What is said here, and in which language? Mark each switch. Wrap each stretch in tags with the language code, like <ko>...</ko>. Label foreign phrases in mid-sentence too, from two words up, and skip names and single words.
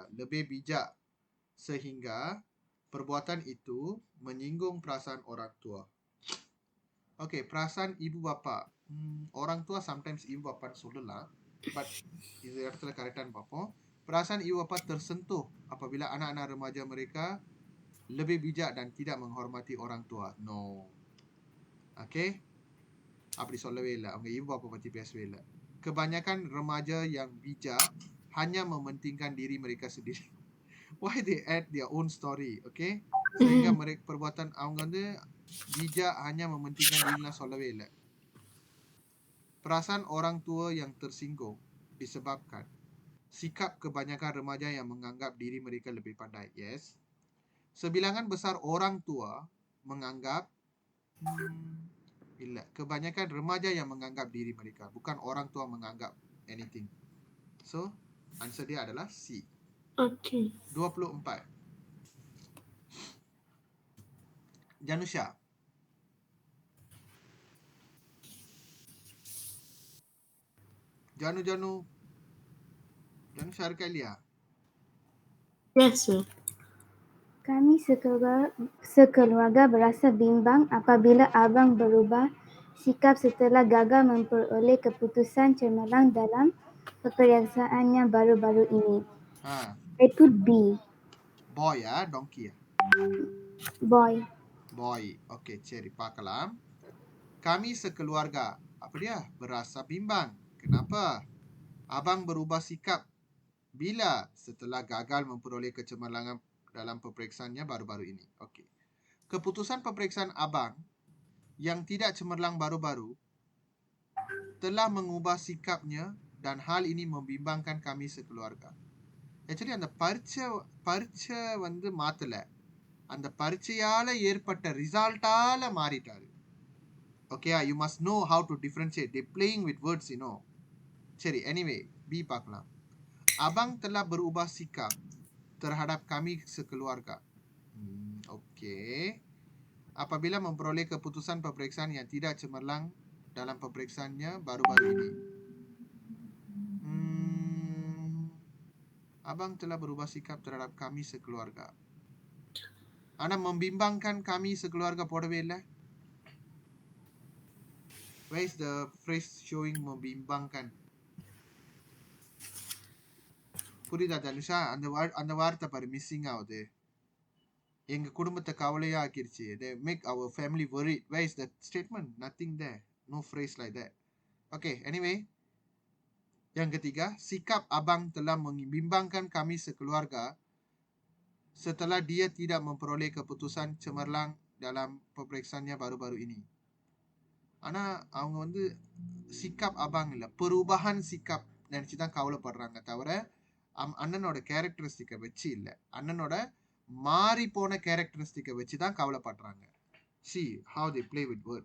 <ms>Lebih bijak sehingga perbuatan itu menyinggung perasaan orang tua. Okay, perasaan ibu bapa. Orang tua sometimes ibu bapa சொல்லலாம்.</ms> <ta>But இந்த இடத்துல கரெக்டான்னு பார்ப்போம்.</ta> <ms>Perasaan ibu bapa tersentuh apabila anak-anak remaja mereka lebih bijak dan tidak menghormati orang tua.</ms> <en>No.</en> <ta>Okay? அப்படி சொல்லவே இல்லை. அவங்க</ta> <ms>ibu bapa</ms> <ta>பத்தி பேசவே இல்லை.</ta> <ms>Kebanyakan remaja yang bijak hanya mementingkan diri mereka sendiri.</ms> <en>Why they add their own story, okay?</en> <ms>Sehingga mereka perbuatan</ms> <ta>அவங்க வந்து</ta> <ms>bijak hanya mementingkan dirinya</ms> <ta>சொல்லவே இல்லை.</ta> <ms>Perasaan orang tua yang tersinggung disebabkan sikap kebanyakan remaja yang menganggap diri mereka lebih pandai.</ms> <en>Yes.</en> <ms>Sebilangan besar orang tua menganggap kebanyakan remaja yang menganggap diri mereka, bukan orang tua menganggap anything.</ms> <en>So, answer</en> <ms>dia adalah C.</ms> <en>Okay. 24. Janusha.</en> <ta>Janusha இருக்கா இல்லையா?</ta> <en>Yes, sir.</en> <ms>Kami sekeluarga berasa bimbang apabila abang berubah sikap setelah gagal memperoleh keputusan cemerlang dalam peperiksaannya baru-baru ini.</ms> <en>I put B. Boy donkey Boy.</en> <ta>Okay, சரி பார்க்கலாம்.</ta> <ms>Kami sekeluarga, apa dia? Berasa bimbang. Kenapa? Abang berubah sikap bila setelah gagal memperoleh kecemerlangan dalam peperiksaannya baru-baru ini. Okey. Keputusan peperiksaan abang yang tidak cemerlang baru-baru telah mengubah sikapnya dan hal ini membimbangkan kami sekeluarga.</ms> <ta>Actually அந்த பரீட்சை வந்து மாத்தல. அந்த பரீட்சையால ஏற்பட்ட ரிசல்ட்டால மாறிட்டாரு.</ta> <en>Okay, you must know how to differentiate. They playing with words, you know.</en> <ta>சரி, anyway, B பார்க்கலாம்.</ta> <ms>Abang telah berubah sikap terhadap kami sekeluarga. Okey. Apabila memperoleh keputusan peperiksaan yang tidak cemerlang dalam peperiksaannya baru-baru ini. Abang telah berubah sikap terhadap kami sekeluarga. Ana membimbangkan kami sekeluarga</ms> <ta>போடவே இல்ல.</ta> <en>Where is the phrase showing membimbangkan?</en> <ta>புரியுதா தனுஷா? அந்த வார்த்தை பாரு மிஸ்ஸிங் ஆகுது. எங்க குடும்பத்தை கவலையா ஆக்கிருச்சு.</ta> <en>They make our family worried. Where is the statement? Nothing there. No phrase like that. Okay, anyway.</en> <ms>Yang ketiga, sikap abang telah membimbangkan kami sekeluarga setelah dia tidak memperoleh keputusan cemerlang dalam pemeriksaannya baru-baru ini.</ms> <ta>ஆனா அவங்க வந்து</ta> <ms>sikap abang</ms> <ta>இல்ல,</ta> <ms>perubahan sikap</ms> <ta>நினைச்சு தான் கவலைப்படுறாங்க தவிர அண்ணனோட கேரக்டரிஸ்டிக்கை வச்சு இல்லை, அண்ணனோட மாறி போன கேரக்டரிஸ்டிக்கை வச்சு தான் கவலைப்படுறாங்க.</ta> <en>See how they play with words.</en>